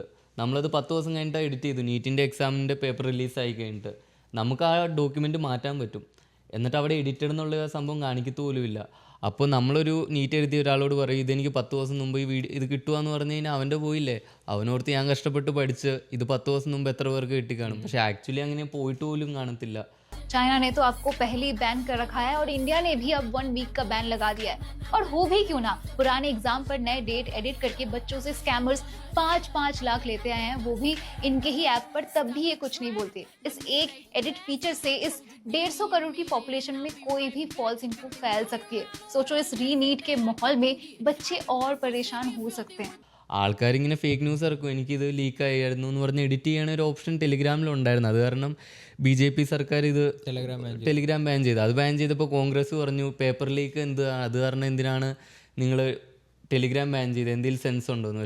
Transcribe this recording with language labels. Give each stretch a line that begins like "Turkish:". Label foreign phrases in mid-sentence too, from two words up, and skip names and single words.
Malayalam: നമ്മളത് 10 ദിവസം കഴിഞ്ഞിട്ട് എഡിറ്റ് ചെയ്തു. നീറ്റിൻ്റെ എക്സാമിൻ്റെ പേപ്പർ റിലീസായി കഴിഞ്ഞിട്ട് നമുക്ക് ആ ഡോക്യുമെൻ്റ് മാറ്റാൻ പറ്റും. എന്നിട്ട് അവിടെ എഡിറ്റഡ് എന്നുള്ള സംഭവം കാണിക്കത്തു പോലുമില്ല. അപ്പോൾ നമ്മളൊരു നീറ്റ് എഴുതിയ ഒരാളോട് പറയും ഇതെനിക്ക് 10 ദിവസം മുമ്പ് ഈ ഇത് കിട്ടുകയെന്ന് പറഞ്ഞു കഴിഞ്ഞാൽ അവൻ്റെ പോയില്ലേ. അവനോർത്ത് ഞാൻ കഷ്ടപ്പെട്ട് പഠിച്ച് ഇത് 10 ദിവസം മുമ്പ് എത്ര പേർക്ക് കിട്ടിക്കാണും. പക്ഷേ ആക്ച്വലി അങ്ങനെ പോയിട്ട് പോലും കാണത്തില്ല.
Hindi: चाइना ने तो आपको पहले ही बैन कर रखा है और इंडिया ने भी अब 1 वीक का बैन लगा दिया है. और हो भी क्यों ना, पुराने एग्जाम पर नए
English: date edit
Hindi: करके बच्चों से स्कैमर्स 5-5 लाख लेते आए हैं, वो भी इनके ही ऐप पर. तब भी ये कुछ नहीं बोलते. इस एक
English: edit feature
Hindi: से इस 150 करोड़ की पॉपुलेशन में कोई भी
English: false info
Hindi: फैल सकती है. सोचो इस रीनीट के माहौल में बच्चे और परेशान हो सकते हैं.
Malayalam: ആൾക്കാരിങ്ങനെ
English: fake news
Malayalam: ഇറക്കും, എനിക്കിത് ലീക്കായിരുന്നു എന്ന് പറഞ്ഞ് എഡിറ്റ് ചെയ്യാൻ ഒരു ഓപ്ഷൻ ടെലിഗ്രാമിലുണ്ടായിരുന്നു. അത് കാരണം BJP സർക്കാർ ഇത് ടെലിഗ്രാം ബാൻ ചെയ്തു. അത് ബാൻ ചെയ്തപ്പോൾ കോൺഗ്രസ് പറഞ്ഞു
English: paper leak
Malayalam: അത് കാരണം എന്തിനാണ് നിങ്ങൾ ടെലിഗ്രാം ബാൻ ചെയ്തത്, എന്തെങ്കിലും സെൻസ് ഉണ്ടോയെന്ന്.